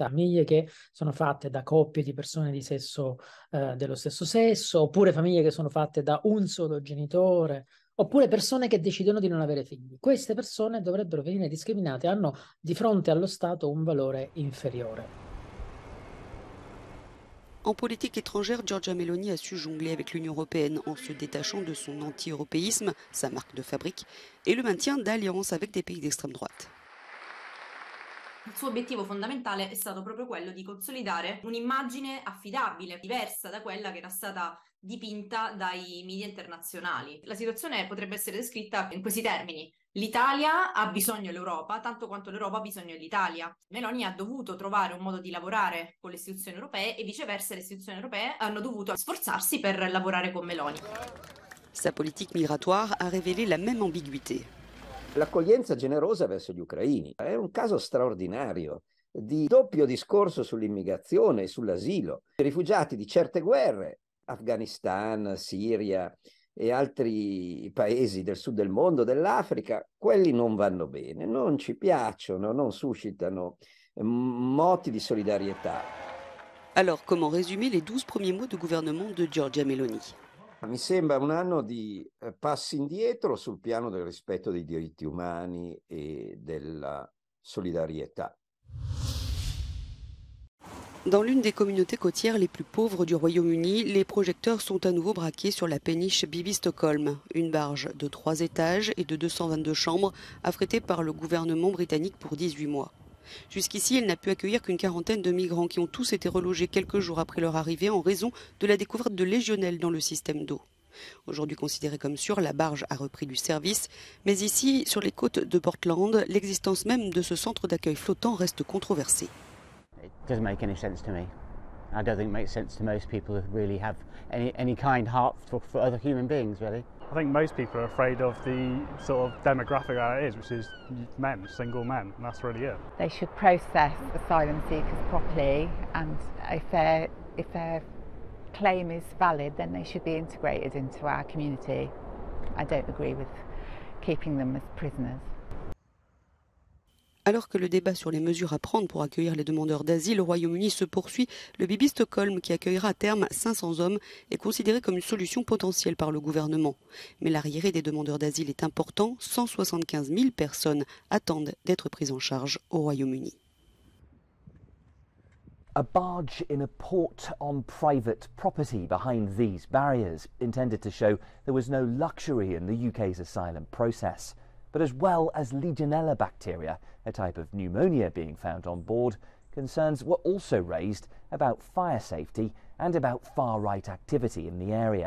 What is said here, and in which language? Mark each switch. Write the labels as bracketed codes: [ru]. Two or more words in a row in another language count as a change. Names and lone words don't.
[it] Famiglie che sono fatte da coppie di persone di sesso dello stesso sesso, oppure famiglie che sono fatte da un solo genitore, oppure persone che decidono di non avere figli. Queste persone dovrebbero venire discriminate, hanno di fronte allo Stato un valore inferiore. [fr] En politique étrangère, Giorgia Meloni a su jongler avec l'Union européenne en se détachant de son anti-européisme, sa marque de fabrique, et le maintien d'alliances avec des pays d'extrême droite. [it] Il suo obiettivo fondamentale è stato proprio quello di consolidare un'immagine affidabile, diversa da quella che era stata dipinta dai media internazionali. La situazione potrebbe essere descritta in questi termini: l'Italia ha bisogno dell'Europa tanto quanto l'Europa ha bisogno dell'Italia. Meloni ha dovuto trovare un modo di lavorare con le istituzioni europee e viceversa le istituzioni europee hanno dovuto sforzarsi per lavorare con Meloni. [fr] Sa politique migratoire a révélé la même ambiguïté. [it] L'accoglienza generosa verso gli ucraini è un caso straordinario di doppio discorso sull'immigrazione e sull'asilo. I rifugiati di certe guerre, Afghanistan, Siria e altri paesi del sud del mondo, dell'Africa, quelli non vanno bene, non ci piacciono, non suscitano moti di solidarietà. [fr] Alors, comment résumer les 12 premiers mois de gouvernement de Giorgia Meloni? [it] Mi sembra un anno di passi indietro sul piano del rispetto dei diritti umani e della solidarietà. [fr] Dans l'une des communautés côtières les plus pauvres du Royaume-Uni, les projecteurs sont à nouveau braqués sur la péniche Bibi-Stockholm, une barge de 3 étages et de 222 chambres affrétée par le gouvernement britannique pour 18 mois. Jusqu'ici, elle n'a pu accueillir qu'une quarantaine de migrants qui ont tous été relogés quelques jours après leur arrivée en raison de la découverte de légionelles dans le système d'eau. Aujourd'hui considérée comme sûre, la barge a repris du service, mais ici, sur les côtes de Portland, l'existence même de ce centre d'accueil flottant reste controversée. [en] It doesn't make any sense to me. I don't think it makes sense to most people who really have any kind heart for other human beings, really. I think most people are afraid of the sort of demographic that it is, which is men, single men, and that's really it. They should process asylum seekers properly, and if their claim is valid, then they should be integrated into our community. I don't agree with keeping them as prisoners. [fr] Alors que le débat sur les mesures à prendre pour accueillir les demandeurs d'asile au Royaume-Uni se poursuit, le Bibi Stockholm, qui accueillera à terme 500 hommes, est considéré comme une solution potentielle par le gouvernement. Mais l'arriéré des demandeurs d'asile est important, 175 000 personnes attendent d'être prises en charge au Royaume-Uni. [en] A barge in a port on private property behind these barriers, intended to show there was no luxury in the UK's asylum process. But as well as Legionella bacteria, a type of pneumonia being found on board, concerns were also raised about fire safety and about far-right activity in the area.